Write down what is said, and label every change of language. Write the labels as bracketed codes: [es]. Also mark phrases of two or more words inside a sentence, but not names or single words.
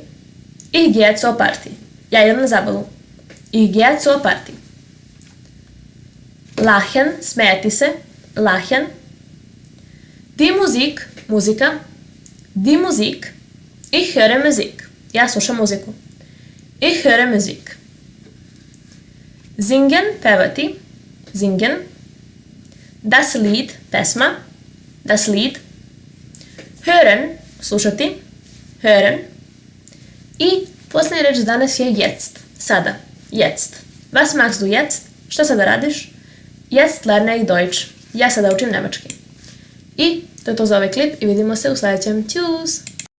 [de] Ich gehe zur Party. [sr] Ja idem na zabavu. [de] Ich gehe zur Party. Lachen, smijati se. Lachen. Die Musik, muzika. Die Musik. Ich höre Musik. [sr] Ja slušam muziku. [de] Ich höre Musik. Singen, pevati. Singen. Das Lied, pesma. Das Lied. Hören, slušati. Hören. [sr] I posljednja reč danas je jetzt. [de] Sada. Jetzt. Was machst du jetzt? [sr] Šta sada radiš? [de] Jetzt lerne ich Deutsch. [sr] Ja sada učim nemački. I to je to za ovaj klip i vidimo se u sljedećem. [de] Tschüss!